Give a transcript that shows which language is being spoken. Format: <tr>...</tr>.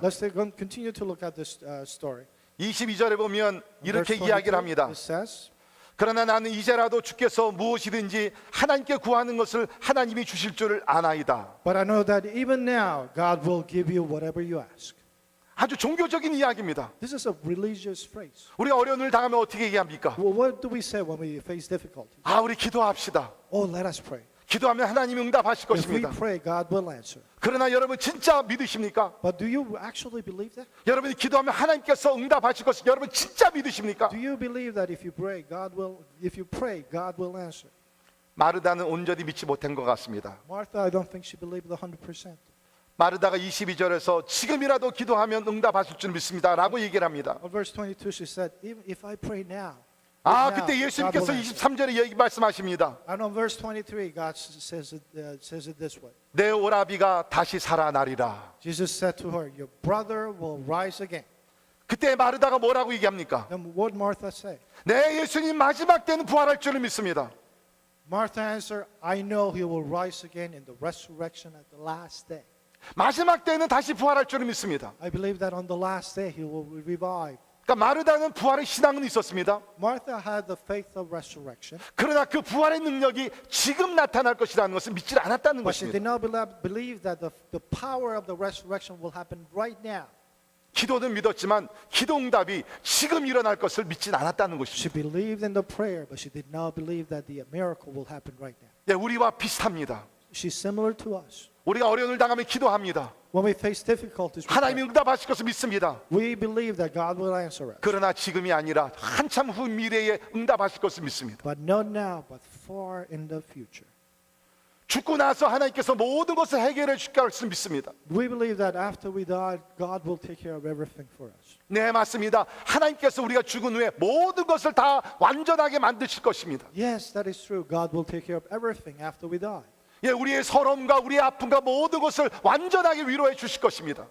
<en>Let's continue to look at this story.</en> <ko>22절에 보면 이렇게</ko> <en>Verse</en> <ko>이야기를</ko> <en>22,</en> <ko>합니다.</ko> <en>it says,</en> <ko>그러나 나는 이제라도 주께서 무엇이든지 하나님께 구하는 것을 하나님이 주실 줄을 아나이다.</ko> <en>But I know that even now, God will give you whatever you ask.</en> <ko>아주 종교적인 이야기입니다.</ko> <en>This is a religious phrase.</en> <ko>우리 어려운 일 당하면 어떻게 얘기합니까?</ko> <en>Well, what do we say when we face difficulty?</en> <ko>아, 우리 기도합시다.</ko> <en>Oh, let us pray.</en> <ko>기도하면 하나님이 응답하실</ko> <en>If we</en> <ko>것입니다.</ko> <en>pray, God will answer.</en> <ko>그러나 여러분 진짜 믿으십니까?</ko> <en>But do you actually believe that?</en> <ko>여러분이 기도하면 하나님께서 응답하실 것을 여러분 진짜 믿으십니까?</ko> <en>Do you believe that if you pray, God will answer?</en> <ko>마르다는 온전히 믿지 못한 것 같습니다.</ko> <en>Martha, I don't think she believed 100%.</en> <ko>마르다가 22절에서 지금이라도 기도하면 응답하실 줄 믿습니다 라고 얘기를 합니다.</ko> <en>On verse 22, she said, even if I pray now,</en> <ko>아,</ko> <en>now,</en> <ko>그때</ko> <en>God</en> <ko>예수님께서</ko> <en>will answer.</en> <ko>23절에 얘기 말씀하십니다.</ko> <en>And on verse 23, God says it this way.</en> <ko>내 오라비가 다시 살아나리라.</ko> <en>Jesus said to her, your brother will rise again.</en> <ko>그때 마르다가 뭐라고 얘기합니까?</ko> <en>Then what Martha say?</en> <ko>네, 예수님 마지막 때는 부활할 줄을 믿습니다.</ko> <en>Martha answered, I know he will rise again in the resurrection at the last day.</en> <ko>마지막 때는 다시 부활할 줄을 믿습니다.</ko> <en>I believe that on the last day he will revive.</en> <ko>그러니까 마르다는 부활의 신앙은 있었습니다.</ko> <en>Martha had the faith of resurrection,</en> <ko>그러나 그 부활의 능력이 지금 나타날 것이라는 것을 믿지 않았다는</ko> <en>but she did</en> <ko>것입니다.</ko> <en>not believe that the power of the resurrection will happen right now.</en> <ko>기도는 믿었지만 기도 응답이 지금 일어날 것을 믿지 않았다는</ko> <en>She</en> <ko>것입니다.</ko> <en>believed in the prayer, but she did not believe that the miracle will happen right now.</en> <ko>예, 우리와 비슷합니다.</ko> <en>She's similar to us.</en> <ko>우리가 어려움을 당하면 기도합니다.</ko> <en>When we face difficulties, we</en> <ko>하나님이</ko> <en>pray.</en> <ko>응답하실 것을 믿습니다.</ko> <en>We believe that God will answer us.</en> <ko>그러나 지금이 아니라 한참 후 미래에 응답하실 것을 믿습니다.</ko> <en>But not now, but far in the future.</en> <ko>죽고 나서 하나님께서 모든 것을 해결해 주실 것을 믿습니다.</ko> <en>We believe that after we die, God will take care of everything for us.</en> <ko>네, 맞습니다. 하나님께서 우리가 죽은 후에 모든 것을 다 완전하게 만드실 것입니다.</ko> <en>Yes, that is true. God will take care of everything after we die.</en> <ko>예, 우리의 서러움과 우리의 아픔과 모든 것을 완전하게 위로해 주실 것입니다.</ko>